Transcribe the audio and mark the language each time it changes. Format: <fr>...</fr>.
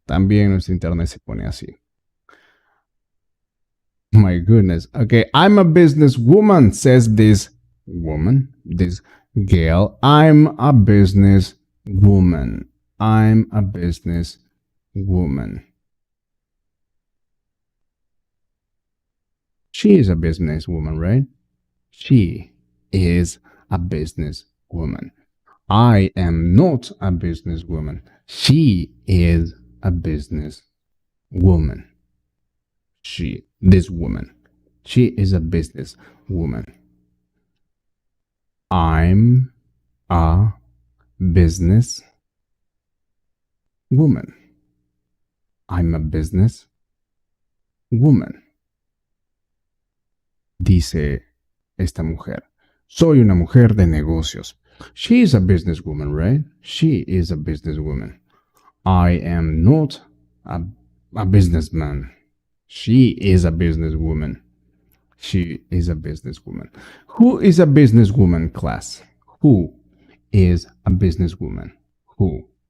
<es>También nuestro internet se pone así.</es> <en>My goodness. Okay, I'm a businesswoman, says this woman, this girl. I'm a businesswoman. I'm a businesswoman. She is a businesswoman, right? She is a businesswoman. I am not a businesswoman. She is a businesswoman. This woman. She is a businesswoman. I'm a business woman. I'm a business woman.</en> <es>Dice esta mujer. Soy una mujer de negocios.</es> <en>She is a businesswoman, right? She is a businesswoman. I am not a businessman. She is a businesswoman. She is a businesswoman. Who is a businesswoman, class? Who is a businesswoman? Who?</en>